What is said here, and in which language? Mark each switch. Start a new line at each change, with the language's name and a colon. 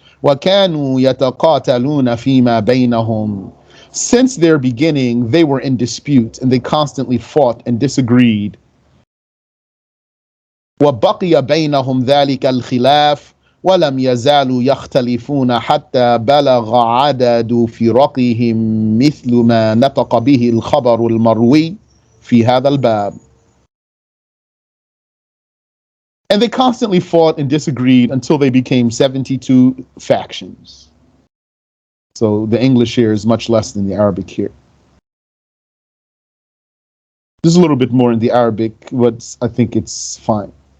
Arabic: وكانوا يتقاتلون فيما بينهم.
English: Since their beginning, they were in dispute and they constantly fought and disagreed.
Arabic: وبقي بينهم ذلك الخلاف ولم يزالوا يختلفون حتى بلغ عدد فرقهم مثل ما نطق به الخبر المروي في هذا الباب.
English: And they constantly fought and disagreed until they became 72 factions. So the English here is much less than the Arabic here. There's a little bit more in the Arabic, but I think it's fine.